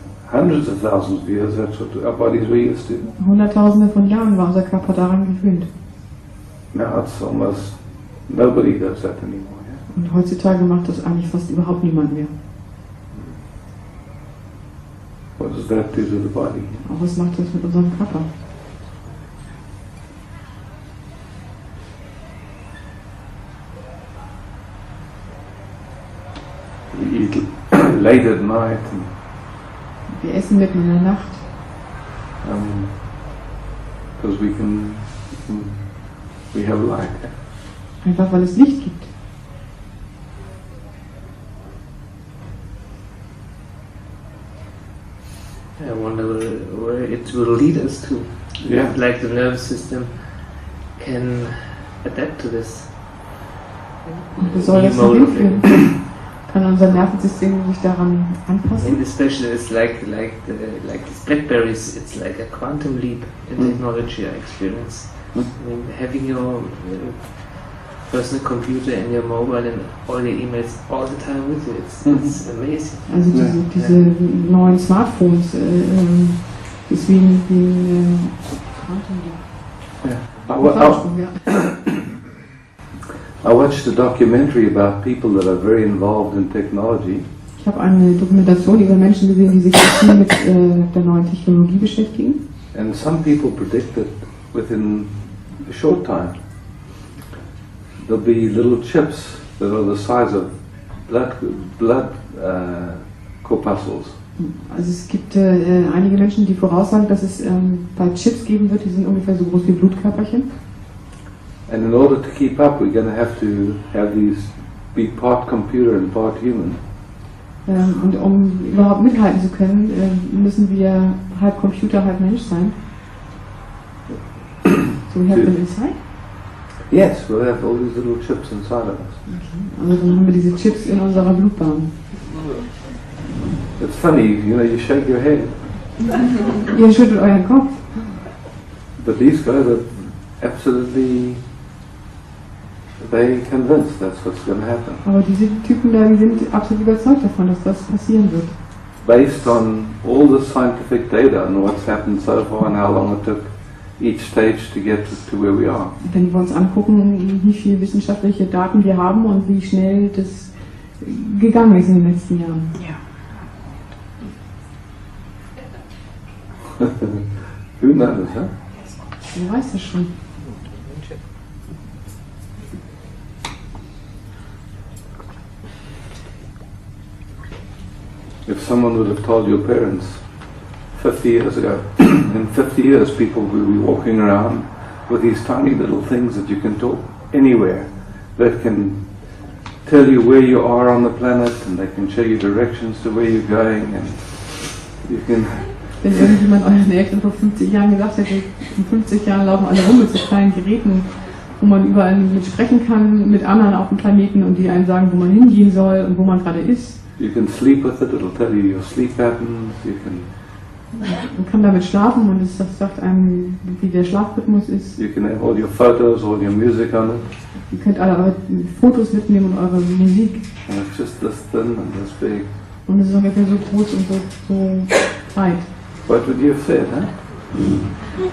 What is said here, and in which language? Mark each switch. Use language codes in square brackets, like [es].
[en] Hundreds of thousands of years, that's what our bodies were used to. [de] Hunderttausende von Jahren war unser Körper daran gewöhnt. [en] Now it's almost nobody does that anymore. Yeah? [de] Und heutzutage macht das eigentlich fast überhaupt niemand mehr. [en] What does that do to the body? [de] Aber was macht das mit unserem Körper? [en] We eat late at night. [de] Wir essen mitten in der Nacht. [en] Because we have light. [de] Einfach weil es Licht gibt. [en] I wonder where it will lead us to. Yeah. Like the nervous system can adapt to this. [de] Und wo soll das denn hinführen? kann unser Nervensystem sich daran anpassen. [en] And especially it's like these Blackberries, it's like a quantum leap in technology I experience. I mean, having your personal computer and your mobile and all your emails all the time with you, it's amazing. [de] Also diese neuen Smartphones ist wie ein Quantum Leap. [en] I watched a documentary about people that are very involved in technology. [de] Ich habe eine Dokumentation über Menschen gesehen, die sich viel mit der neuen Technologie beschäftigen. [en] And some people predict that within a short time there'll be little chips that are the size of blood corpuscles. [de] Also es gibt einige Menschen, die voraussagen, dass es bald Chips geben wird, die sind ungefähr so groß wie Blutkörperchen. [en] And in order to keep up, we're going to have these be part computer and part human. [de] Und um überhaupt mithalten zu können, müssen wir halb Computer, halb Mensch sein. [en] So we have them inside? Yes, we'll have all these little chips inside of us. Okay. [de] Also dann haben wir diese Chips in unserer Blutbahn. [en] It's funny, you shake your head. [de] Ihr schüttelt euren Kopf. [en] But these guys are absolutely, they convinced that's what's going to happen. [de] Aber diese Typen da, die sind absolut überzeugt davon, dass das passieren wird. [en] Based on all the scientific data and what's happened so far and how long it took each stage to get to where we are. [de] Wenn wir uns angucken, wie viele wissenschaftliche Daten wir haben und wie schnell das gegangen ist in den letzten Jahren. Ja. [en] Who knows, huh? [de] Wer weiß das schon? [en] If someone would have told your parents 50 years ago, in 50 years people will be walking around with these tiny little things that you can talk anywhere, that can tell you where you are on the planet and they can show you directions to where you're going and you can... [de] Wenn irgendjemand euren Eltern vor 50 Jahren gesagt hätte, in 50 Jahren laufen alle rum mit so kleinen Geräten, wo man überall mit sprechen kann, mit anderen auf dem Planeten und die einem sagen, wo man hingehen soll und wo man gerade ist. [en] You can sleep with it, it'll tell you your sleep patterns, you can... [de] Man kann damit schlafen und es sagt einem, wie der Schlafrhythmus ist. [en] You can have all your photos, all your music on it. [de] Ihr könnt alle eure Fotos mitnehmen und eure Musik. [en] And it's just this thin and this big. [de] Und es ist ungefähr so groß und so breit. [en] What would you have said, huh?